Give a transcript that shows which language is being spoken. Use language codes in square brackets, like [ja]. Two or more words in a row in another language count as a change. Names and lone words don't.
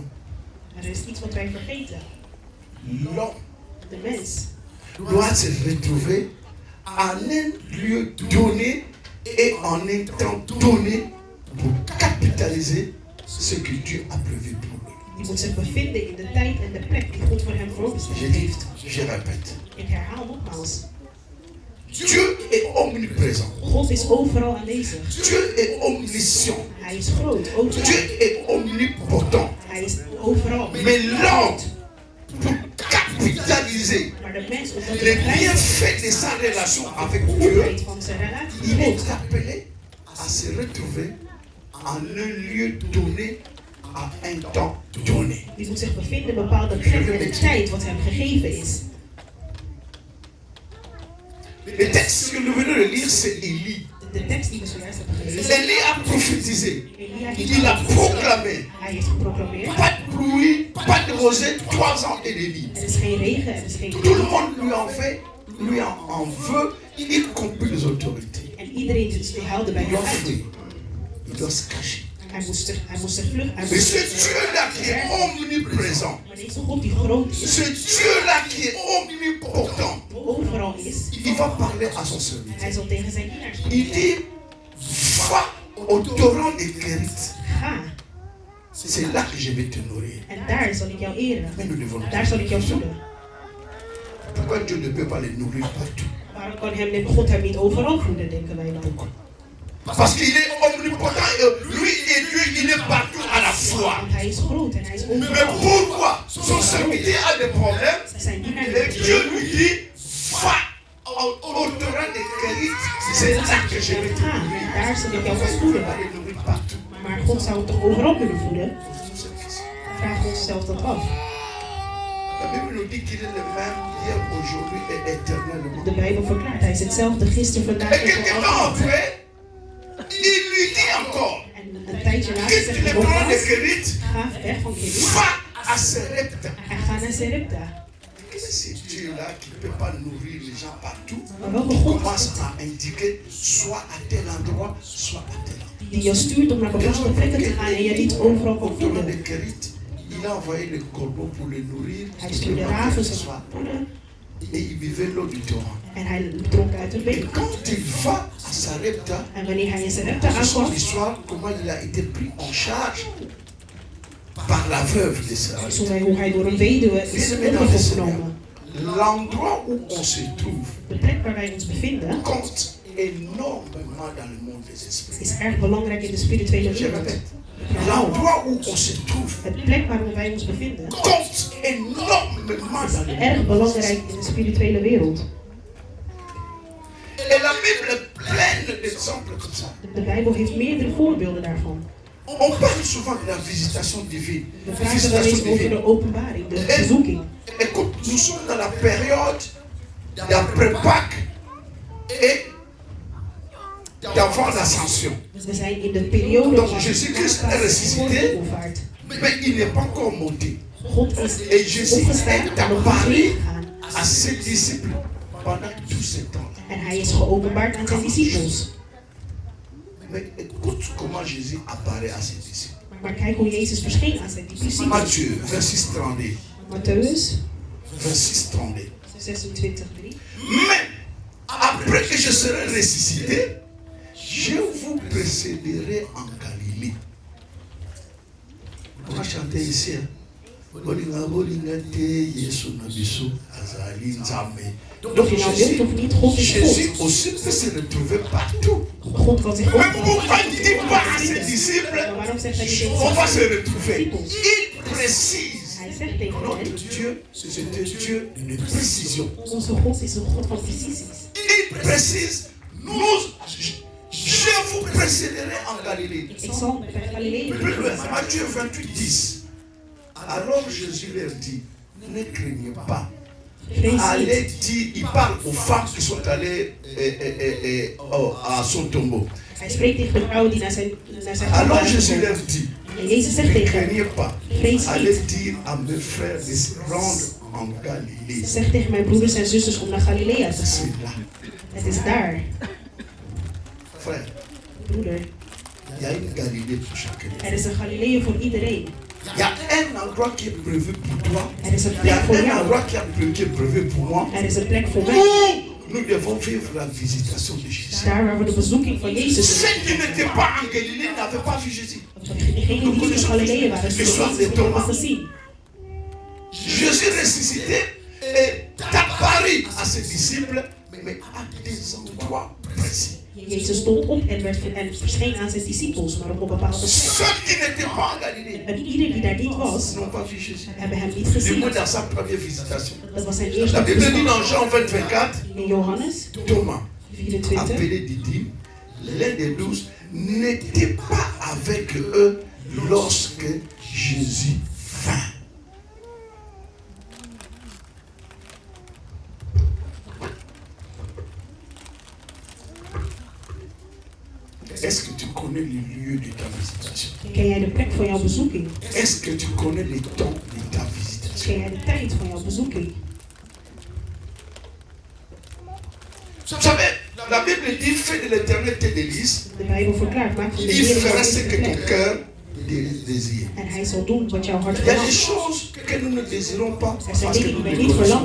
[nl] Maar er is iets wat wij vergeten. [fr] L'homme [nl] De mens [fr] doit se retrouver en un lieu donné et en un temps donné pour capitaliser ce que Dieu a prévu pour lui. [nl] die moet zich bevinden in de tijd en de plek die God voor hem voorbestemd heeft. [fr] Je répète. [nl] Ik herhaal nogmaals. [fr] Dieu est omniprésent. [nl] God is overal aanwezig. [fr] Dieu est omniscient. [nl] Hij is groot, overal. [fr] Dieu est omnipotent. [nl] Hij is overal. [fr] Mais l'homme, pour capitaliser [nl] Maar de mens, omdat [fr] les [nl] hij [fr] bienfaits de sa relation avec [nl] de [fr] Dieu, [nl] goedheid van zijn relatie [fr] il [nl] met [fr] est [nl] God, [fr] appelé à se retrouver en un lieu donné, à un temps donné. [nl] die moet zich bevinden in een bepaalde plek en de tijd wat hem gegeven is. [fr] Le texte que nous venons de lire, c'est Élie. [nl] De tekst die we zojuist hebben gelezen. [fr] Élie a prophétisé. [nl] Elia [fr] Il a proclamé. [nl] Hij heeft geproclameerd. [fr] Pas de pluie, pas de rosée, 3 ans et demi. [nl] Er is geen regen, er is geen [fr] Tout le monde lui en fait, lui en veut, y compris les autorités. [nl] En iedereen die haalde bij [fr] Il [nl] hem [fr] doit [nl] uit. [fr] fuir. Il doit se cacher. [nl] Hij moest zich vluchten. [fr] Mais ce Dieu-là qui est omniprésent, [nl] Maar deze God die groot is, [fr] ce Dieu-là qui est omnipotent, [nl] overal is, [fr] il va parler à son serviteur. [nl] hij zal tegen zijn dienaars [fr] Il [nl] zeggen. [fr] dit, va au torrent de Kérit. [nl] Ga, [fr] C'est là que je vais te nourrir. [nl] en daar zal ik jou eren. [fr] Mais nous devons [nl] Daar zal ik jou voeden. [fr] Pourquoi Dieu ne peut pas les nourrir partout? [nl] Waarom kan God hem niet overal voeden, denken wij dan? [fr] Pourquoi? Parce qu'il est omnipotent et lui et Dieu, il est partout à la fois. [nl] Want hij is groot en hij is [fr] Mais [nl] overal. [fr] pourquoi son serviteur a des problèmes [nl] Zijn dienaar [fr] et [nl] heeft [fr] Dieu lui dit, va au torrent de Kérit, c'est là que je vais te [nl] Ga, [fr] nourrir. [nl] daar zal ik jou [fr] Pourquoi [nl] gaan [fr] il ne peut [nl] voeden. [fr] pas les nourrir partout? [nl] Maar God zou hem toch overal kunnen voeden? Vraag onszelf dat af. [fr] La Bible nous dit qu'il est le même hier, aujourd'hui et éternellement. [nl] De Bijbel verklaart, hij is hetzelfde gisteren, vandaag [fr] Et [nl] en [fr] quelque [nl] voor [fr] temps [nl] altijd. [fr] après, il lui dit encore, [nl] En een tijdje later [fr] quitte [nl] zegt [fr] le [nl] hij [fr] torrent de [nl] nogmaals, [fr] Kérit, [nl] ga weg van Kerit [fr] va à Serepta. [nl] en ga naar Serepta. [fr] C'est Dieu-là qui ne peut pas nourrir les gens partout. [nl] Maar welke [fr] Il [nl] God [fr] commence à indiquer soit à tel endroit, soit à tel endroit. [nl] die je stuurt om naar bepaalde plekken te gaan en je niet overal kan [fr] Au torrent de [nl] voeden. [fr] Kérit, il a envoyé les corbeaux pour les nourrir. [nl] Hij [fr] le [nl] stuurde [fr] matin, [nl] raven [fr] le [nl] om [fr] soir. [nl] te voeden [fr] Et il buvait l'eau du torrent. [nl] en hij dronk uit het [fr] Et [nl] beker. [fr] quand il va à Sarepta, [nl] En wanneer hij in Serepta [fr] ce sont [nl] aankwam, [fr] l'histoire comment il a été pris en charge par la veuve de Sarepta. [nl] zong hij hoe hij door een weduwe is opgenomen. [fr] L'endroit où on se trouve [nl] De plek waar wij ons bevinden [fr] compte énormément dans le monde des esprits. [nl] is erg belangrijk in de spirituele [fr] Je [nl] wereld. [fr] répète, l'endroit où on se trouve [nl] Het plek waar wij ons bevinden [fr] compte énormément dans le [nl] is erg [fr] monde. [nl] belangrijk in de spirituele wereld. [fr] Et la Bible est pleine d'exemples comme ça. [nl] De Bijbel heeft meerdere voorbeelden daarvan. [fr] On parle souvent de la visitation divine. [nl] We praten wel eens over de openbaring, de verzoeking. [fr] Écoute, nous sommes dans la période d'après-Pâques et d'avant l'ascension. [nl] We zijn in de periode [fr] Donc [nl] van [fr] Jésus-Christ est [nl] de [fr] ressuscité, [nl] hemelvaart. [fr] mais il n'est pas encore monté. [nl] God [fr] Et [nl] is [fr] Jésus [nl] opgestaan [fr] est [nl] en nog niet [fr] apparu [nl] heengegaan. [fr] à ses disciples pendant tout ce temps-là. [nl] En hij is geopenbaard aan zijn discipels. [fr] Mais écoute comment Jésus apparaît à ses disciples. [nl] Maar kijk hoe Jezus verscheen aan zijn discipels. [fr] Matthieu, verset 30. Matthäus Verset 30. 26:3. Mais après que je serai ressuscité, je vous précéderai en Galilée. On va chanter ici. Hein? Donc Jésus aussi peut se retrouver partout. [nl] God kan zich [fr] Mais [nl] ook [fr] pourquoi il ne dit pas à ses disciples, [nl] Maar waarom zegt hij niet [fr] on va se [nl] tegen [fr] retrouver? [nl] zijn discipels? [fr] Il précise. [nl] Hij zegt tegen [fr] Notre [nl] hen, [fr] Dieu, c'est un Dieu de précision. [nl] onze God is een God van precisies. [fr] Il précise, je vous précéderai en Galilée. [nl] Ik zal bij Galilea. [fr] Plus loin, Matthieu 28, 10. Alors Jésus leur dit, ne craignez pas. Allez dire, il parle aux femmes qui sont allées à son tombeau. [nl] Hij spreekt tegen de vrouwen die naar zijn [fr] Alors [nl] graf [fr] Jésus [nl] waren [fr] leur [nl] gekomen. [fr] dit, [nl] En Jezus zegt [fr] ne [nl] tegen hem, [fr] craignez pas. [nl] vrees [fr] Allez [nl] niet. [fr] dire à mes frères de se rendre en Galilée. [nl] Zeg tegen mijn broeders en zusters om naar Galilea te gaan. [fr] C'est là. [nl] Het is daar. [fr] Frère, [nl] Broeder, [fr] il y a une Galilée pour chacun. [nl] er is een Galilea voor iedereen. [fr] Il y a un endroit qui est prévu pour toi. [nl] Er is een [fr] Il y [nl] plek [fr] a [nl] voor [fr] un [nl] jou. [fr] endroit qui est prévu pour moi. [nl] Er is een plek voor mij. [fr] Où nous devons vivre la visitation de Jésus. [nl] Daar waar we de bezoeking van Jezus doen. [fr] Ceux qui n'étaient pas en Galilée n'avaient pas vu Jésus. [nl] Degenen die niet in Galilea waren, zullen Jezus niet hebben gezien. [fr] Jésus ressuscité est apparu à ses disciples, mais à des endroits précis. [nl] Jezus stond op en verscheen aan zijn discipels, maar op een bepaalde plek. [fr] Ceux qui n'étaient pas en Galilée [nl] En iedereen die daar niet was, [fr] n'ont pas vu Jésus. [nl] hebben hem niet [fr] Du [nl] gezien. [fr] moins dans sa première visitation. [nl] Dat was zijn [fr] La [nl] eerste [fr] Bible dit [nl] bezoek. [fr] dans Jean 20, 24, [nl] In Johannes Thomas, 24, [fr] appelé Didyme, l'un des 12, n'était pas avec eux lorsque Jésus vint. Est-ce que tu connais les lieux de ta visitation? [nl] ken jij de plek van jouw bezoeking? [fr] Est-ce que tu connais les temps de ta visitation? [nl] Ken jij de tijd van jouw bezoeking? [fr] Vous savez, la Bible dit, fais de l'éternel tes délices, [nl] De Bijbel verklaart, maak van de [fr] il [nl] Heer [fr] fera [nl] jouw [fr] ce que ton [nl] plek. [fr] cœur désire. [nl] En hij zal doen wat jouw hart [fr] Il y a des [nl] verlangt. [fr] choses que nous ne désirons pas [nl] Er [fr] parce [nl] zijn [fr] que [nl] dingen [fr] nous [nl] die [fr] ne [nl] wij [fr] les [nl] niet [fr] connaissons